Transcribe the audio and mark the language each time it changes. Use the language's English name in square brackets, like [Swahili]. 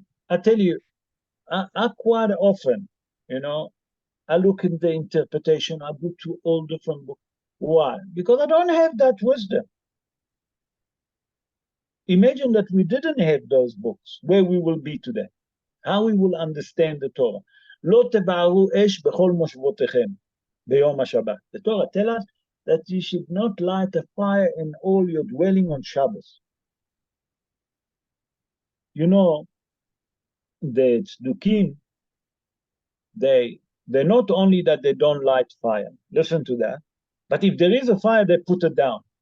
[English] I tell you, I quite often, I look in the interpretation, I go to all different books. Why? Because I don't have that wisdom. Imagine that we didn't have those books, where we will be today, how we will understand the Torah. [Hebrew] לא תבערו אש בכל מושבותיכם ביום השבת. [English] The Torah tells us that you should not light a fire in all your dwelling on Shabbos. You know, the tzdukim, they're not only that they don't light fire, listen to that, if there is a fire, they put it down.